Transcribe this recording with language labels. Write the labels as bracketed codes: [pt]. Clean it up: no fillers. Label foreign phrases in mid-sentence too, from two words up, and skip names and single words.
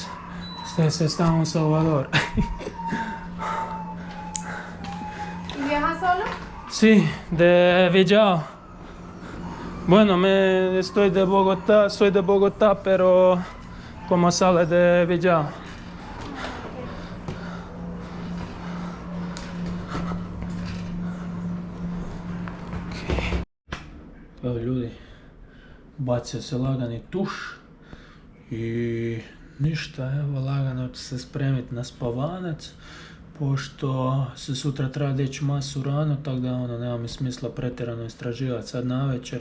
[es] Ustedes están en El Salvador. ¿Y viaja solo? Sí, de Villao. Bueno, estoy de Bogotá, soy de Bogotá, pero como sale de Villao. [hr] Evo ljudi, bacio se lagani tuš i ništa, evo lagano ću se spremiti na spavanac, pošto se sutra treba dići masu rano, tako da nema mi smisla pretjerano istraživati sad navečer.